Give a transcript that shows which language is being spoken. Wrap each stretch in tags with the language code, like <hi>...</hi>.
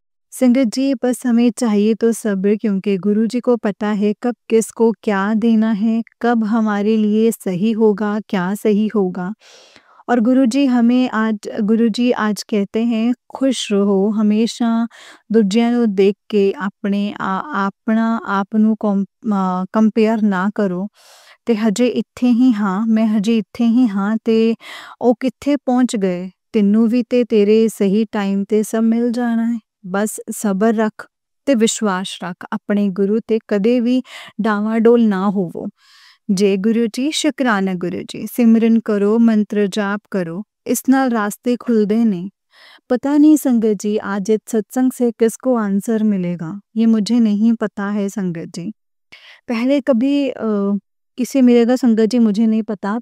<hi>संगत जी, बस हमें चाहिए तो सब्र, क्योंकि गुरुजी को पता है कब किसको क्या देना है, कब हमारे लिए सही होगा, क्या सही होगा। और गुरुजी आज कहते हैं खुश रहो हमेशा, दूजिਆਂ ਨੂੰ देख के</hi> <pa>ਆਪਣਾ ਆਪ ਨੂੰ ਕੰਪੇਅਰ ਨਾ ਕਰੋ। ਤੇ ਹਜੇ ਇੱਥੇ ਹੀ ਹਾਂ, ਮੈਂ ਹਜੇ ਇੱਥੇ ਹੀ ਹਾਂ ਤੇ ਉਹ ਕਿੱਥੇ ਪਹੁੰਚ ਗਏ, ਤੈਨੂੰ ਵੀ ਤੇ ਤੇਰੇ ਸਹੀ ਟਾਈਮ ਤੇ ਸਭ ਮਿਲ ਜਾਣਾ ਹੈ। ਬਸ ਸਬਰ ਰੱਖ ਤੇ ਵਿਸ਼ਵਾਸ ਰੱਖ ਆਪਣੇ ਗੁਰੂ ਤੇ, ਕਦੇ ਵੀ ਡਾਵਾਡੋਲ ਨਾ ਹੋਵੋ।</pa> <hi>जय गुरु जी, शुक्राना गुरु जी। सिमरन करो, मंत्र जाप करो,</hi> <pa>इस नाल रास्ते खुलते ने।</pa> <hi>पता नहीं संगत जी, आज इस सत्संग से किसको आंसर मिलेगा, ये मुझे नहीं पता है संगत जी। पहले कभी किसे मिलेगा संगत जी, मुझे नहीं पता।</hi>